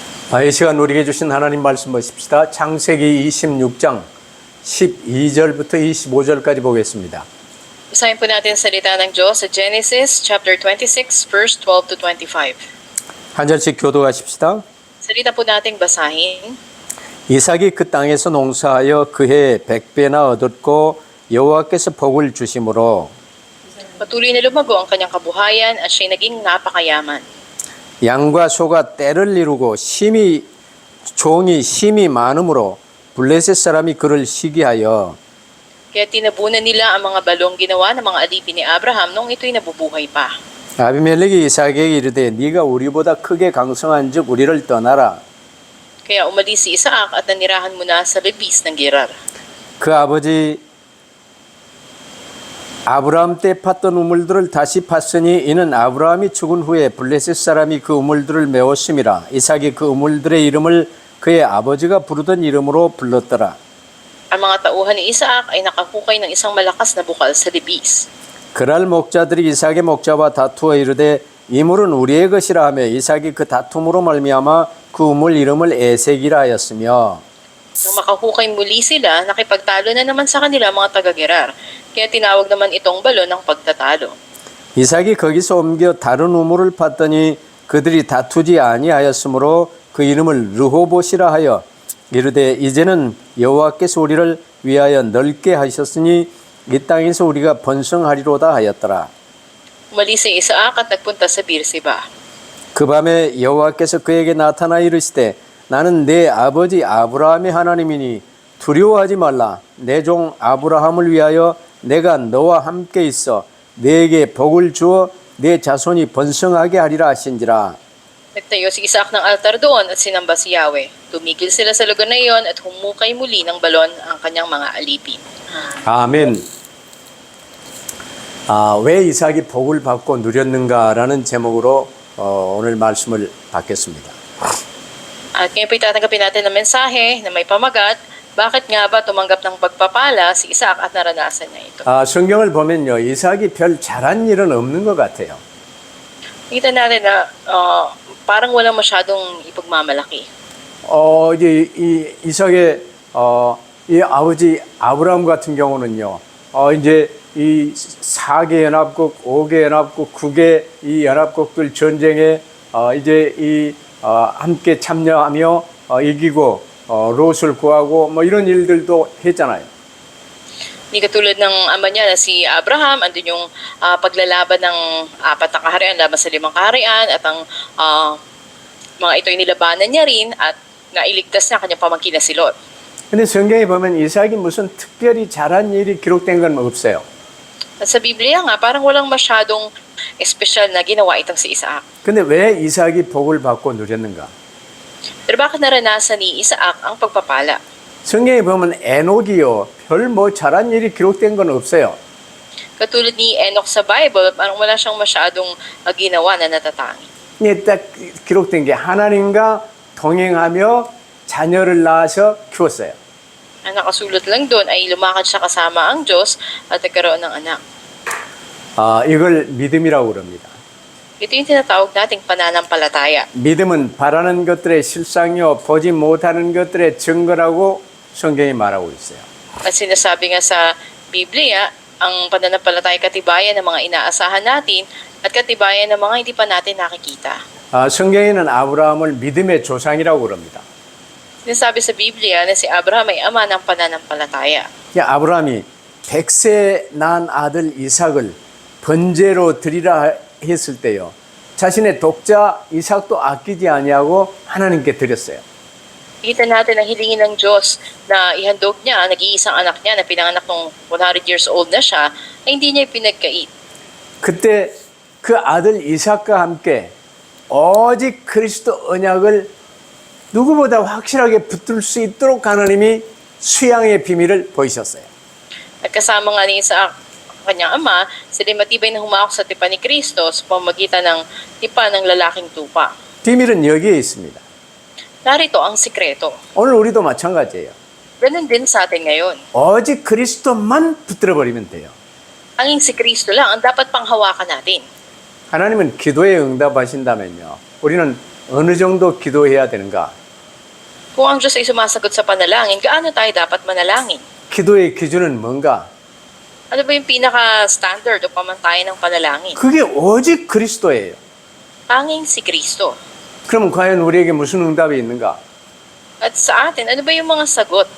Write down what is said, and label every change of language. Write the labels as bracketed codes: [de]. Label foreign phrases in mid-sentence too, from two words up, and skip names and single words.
[ko] 이 시간 우리에게 주신 하나님 말씀 보십시다. 창세기 26장 12절부터 25절까지 보겠습니다. [tl] Basahin po natin ang salita ng Diyos sa Genesis [en] chapter 26 verse 12 to 25. [ko] 한 절씩 교도하십시다. [tl] Salita po nating basahin. [ko] 이삭이 그 땅에서 농사하여 그해 100배나 얻었고 여호와께서 복을 주심으로 [tl] Patuloy na lumago ang kanyang kabuhayan at siya'y naging napakayaman. [ko] 양과 소가 떼를 이루고 종이 힘이 많으므로 블레셋 사람이 그를 시기하여 [tl] Kaya tinabunan nila ang mga balong ginawa ng mga alipin ni Abraham noong ito'y nabubuhay pa. [ko] 아비멜렉이 이삭에게 이르되 네가 우리보다 크게 강성한즉 우리를 떠나라. [tl] Kaya umalis si Isaac at nanirahan muna sa lebis ng Gerar. [ko] 그 아버지 아브라함 때 팠던 우물들을 다시 팠으니 이는 아브라함이 죽은 후에 블레셋 사람이 그 우물들을 메웠음이라. 이삭이 그 우물들의 이름을 그의 아버지가 부르던 이름으로 불렀더라. [tl] Ang mga tauhan ni Isaac ay nakahukay ng isang malakas na bukal sa lebis. [ko] 그날 목자들이 이삭의 목자와 다투어 이르되 이 물은 우리의 것이라 하며 이삭이 그 다툼으로 말미암아 그 우물 이름을 에색이라 하였으며 [tl] Nang makahukay muli sila, nakipagtalo na naman sa kanila mga taga-Gerar. Kaya tinawag naman itong balon ng pagtatalo. [ko] 이삭이 거기서 옮겨 다른 우물을 팠더니 그들이 다투지 아니하였으므로 그 이름을 르호봇이라 하여 이르되 이제는 여호와께서 우리를 위하여 넓게 하셨으니 이 땅에서 우리가 번성하리로다 하였더라. [tl] Umalis si Isaac at nagpunta sa Beersheba. [ko] 그 밤에 여호와께서 그에게 나타나 이르시되 나는 내 아버지 아브라함의 하나님이니 두려워하지 말라. 내 종 아브라함을 위하여 내가 너와 함께 있어 내게 복을 주어 내 자손이 번성하게 하리라 하신지라. [tl] Nagtayo si Isaac ng altar doon at sinamba si Yahweh. Tumigil sila sa lugar na iyon at humukay muli ng balon ang kanyang mga alipin. [ko] 아멘. 왜 이삭이 복을 받고 누렸는가라는 제목으로 오늘 말씀을 받겠습니다. [tl] At ngayon po itatanggapin natin ang mensahe na may pamagat. Bakit nga ba tumanggap ng pagpapala si Isaac at naranasan niya ito? [ko] 성경을 보면요, 이삭이 별 잘한 일은 없는 것 같아요. [tl] Kita natin na parang walang masyadong ipagmamalaki. [ko] 이제 이 이삭의 이 아버지 아브라함 같은 경우는요, 이제 이 4개 연합국, 5개 연합국, 9개 이 연합국들 전쟁에 이제 이 함께 참여하며 이기고 롯을 구하고 뭐 이런 일들도 했잖아요. [tl] Hindi katulad ng ama niya na si Abraham, andun yung paglalaban ng 4 na kaharian laban sa 5 kaharian at ang mga ito'y nilabanan niya rin at nailigtas niya kanyang pamangkin na si Lot. [ko] 근데 성경에 보면 이삭이 무슨 특별히 잘한 일이 기록된 건 없어요. [tl] At sa Biblia nga, parang walang masyadong espesyal na ginawa itong si Isaac. [ko] 근데 왜 이삭이 복을 받고 누렸는가? [tl] Pero bakit naranasan ni Isaac ang pagpapala? [ko] 성경에 보면 에녹이요, 별 뭐 잘한 일이 기록된 건 없어요. [tl] Katulad ni Enoch sa Bible, parang wala siyang masyadong ginawa na natatangi. [ko] 이게 딱 기록된 게 하나님과 동행하며 자녀를 낳아서 키웠어요. [tl] Ang nakasulat lang doon ay lumakad siya kasama ang Diyos at nagkaroon ng anak. [ko] 이걸 믿음이라고 그럽니다. [tl] Ito yung tinatawag nating pananampalataya. [ko] 믿음은 바라는 것들의 실상이요 보지 못하는 것들의 증거라고 성경이 말하고 있어요. [tl] At sinasabi nga sa Biblia, ang pananampalataya katibayan ng mga inaasahan natin at katibayan ng mga hindi pa natin nakikita. [ko] 성경에는 아브라함을 믿음의 조상이라고 그럽니다. [tl] Sinasabi sa Biblia na si Abraham ay ama ng pananampalataya. [ko] 아브라함이 100세 낳은 아들 이삭을 번제로 드리라 했을 때요, 자신의 독자 이삭도 아끼지 아니하고 하나님께 드렸어요. [tl] Kita natin ang hilingin ng Diyos na ihandog niya ang nag-iisang anak niya na pinanganak nung [en] 100 years old [tl] na siya, ay hindi niya pinagkait. [ko] 그때 그 아들 이삭과 함께 오직 그리스도 언약을 누구보다 확실하게 붙들 수 있도록 하나님이 수양의 비밀을 보이셨어요. [tl] At kasama nga ni Isaac, kanyang ama, sila matibay na humawak sa tipa ni Kristo sa pamamagitan ng tipa ng lalaking tupa. [ko] 비밀은 여기에 있습니다. [tl] Narito ang sikreto. [ko] 오늘 우리도 마찬가지예요. [tl] Ganun din sa atin ngayon. [ko] 오직 그리스도만 붙들어 버리면 돼요. [tl] Ang si Kristo lang ang dapat panghawakan natin. [ko] 하나님은 기도에 응답하신다면요, 우리는 어느 정도 기도해야 되는가? [tl] Kung ang Diyos ay sumasagot sa panalangin, gaano tayo dapat manalangin? [ko] 기도의 기준은 뭔가? [tl] Ano ba yung pinaka-standard o pamantayan ng panalangin? [ko] 그게 오직 그리스도예요. [tl] Tanging si Kristo. [ko] 그럼 과연 우리에게 무슨 응답이 있는가? [tl] At sa atin, ano ba yung mga sagot?